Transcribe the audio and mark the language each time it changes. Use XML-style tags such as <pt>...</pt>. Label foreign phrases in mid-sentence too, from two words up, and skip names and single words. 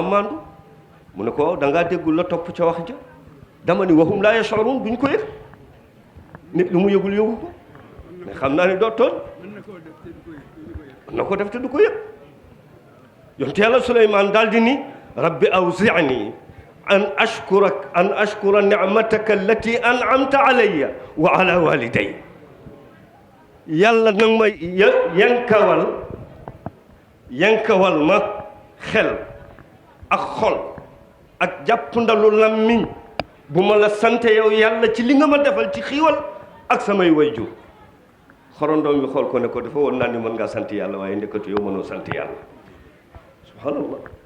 <wo>maandu mu ne ko da ngaa déggul la topp ca wax ja dama ni waxum</wo> <ar>لا يشعرون</ar> <wo>duñ ko yëg nit lu mu yëgul yëgu ko mais xam naa ni doo tooñ mën na ko def te du ko yëg yonte yàlla Suleymaan daal di ni</wo> <ar>رب أوزعني أن أشكر نعمتك التي أنعمت علي وعلى والدي</ar> <wo>yàlla nag ma yankawal ma xel ak xol ak jàpp ndalu làmmiñ bu ma la sante yow yàlla ci li nga ma defal ci xiiwal ak samay wayjur xorondoom bi xool ko ne ko dafa woon naa ni mën ngaa sant yàlla waaye ndekatu yow mënoo sant yàlla subhanallah</wo>